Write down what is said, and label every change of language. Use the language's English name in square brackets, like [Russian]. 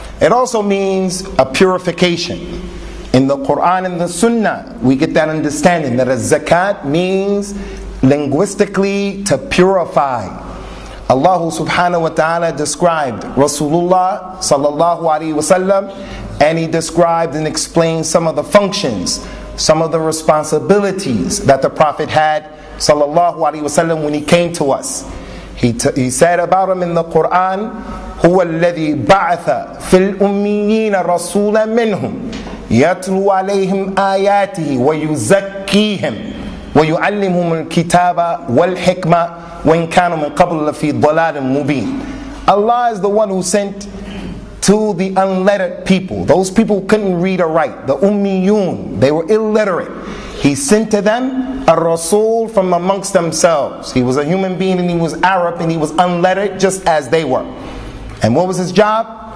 [English] It also means a purification. In the Quran and the Sunnah, we get that understanding that a zakat means linguistically to purify. Allah subhanahu wa ta'ala described Rasulullah sallallahu alaihi wasallam, and he described and explained some of the functions, some of the responsibilities that the Prophet had sallallahu alaihi wasallam when he came to us. He said about him in the Quran, [Arabic] هو الذي بعث في الأميين رسولا منهم يتلو عليهم آياته ويزكيهم ويعلمهم الكتاب والحكمة وإن كانوا من قبل لفي ضلال مبين. [English] Allah is the one who sent to the unlettered people, those people who couldn't read or write, the ummiyun, they were illiterate. He sent to them a Rasul from amongst themselves. He was a human being and he was Arab and he was unlettered just as they were. And what was his job?